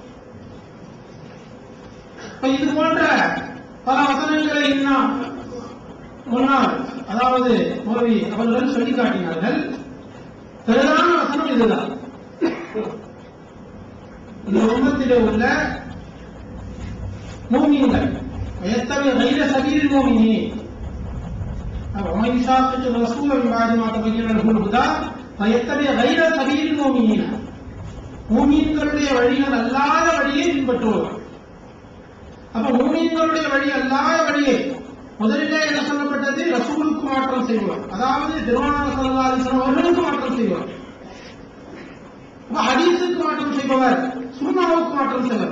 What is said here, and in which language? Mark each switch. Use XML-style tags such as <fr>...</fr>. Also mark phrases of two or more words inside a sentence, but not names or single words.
<ta>இது போன்ற பல வசனங்களை முன்னால் அதாவது மௌலவி அவர்கள் சொல்லி காட்டினார்கள். பிரதான வசனம் இதுதான். இந்த உம்மத்திலே உள்ள மூமின்கள் எத்தகைய</ta> <ar>غير سبيل المؤمنين ومن يشاقق الرسول من بعد ما تبين له الهدى فيتبع غير سبيل المؤمنين,</ar> <ta>மூமின்களுடைய வழிகள் அல்லாத வழியை பின்பற்றுவோம். அப்ப மூமின்களுடைய வழி அல்லாத வழியை முதலிலே என்ன சொல்லப்பட்டது, ரசூலுக்கு மாற்றம் செய்வார், அதாவது பெருமானார்</ta> <ar>صلى الله عليه وسلم</ar> <ta>அவர்களுக்கு மாற்றம் செய்வார். அப்ப ஹதீஸுக்கு மாற்றம் செய்பவர், சுன்னாவுக்கு மாற்றம் செய்வார்.</ta>